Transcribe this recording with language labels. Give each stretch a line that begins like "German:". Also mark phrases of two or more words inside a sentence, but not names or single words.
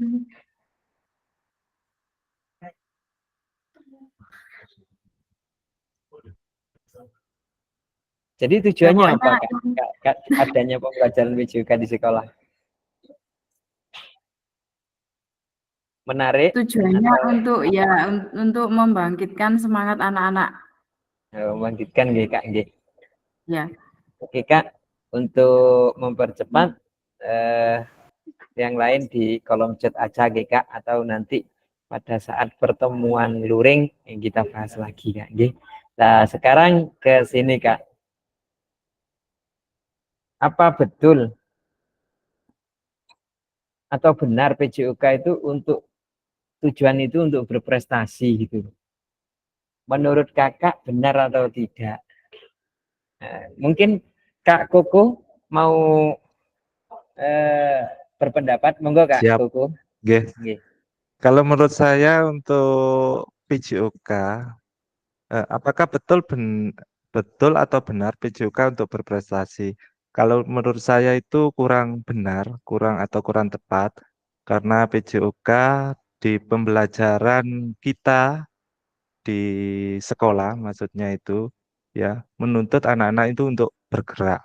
Indonesian: jadi tujuannya apa Kak? Adanya pembelajaran PJOK di sekolah? Menarik? Tujuannya untuk membangkitkan semangat anak-anak. Membangkitkan nggih Kak nggih. Ya. Oke Kak, untuk mempercepat yang lain di kolom chat aja nggih Kak, atau nanti pada saat pertemuan luring yang kita bahas lagi Kak nggih. Nah, sekarang ke sini Kak. Apa betul atau benar PJOK itu untuk tujuan itu untuk berprestasi gitu? Menurut Kakak benar atau tidak? Mungkin Kak Koko mau berpendapat, monggo Kak Siap. Koko. Nggih. Kalau menurut saya untuk PJOK, apakah betul atau benar PJOK untuk berprestasi? Kalau menurut saya itu kurang benar, kurang tepat, karena PJOK di pembelajaran kita di sekolah, maksudnya itu ya menuntut anak-anak itu untuk bergerak.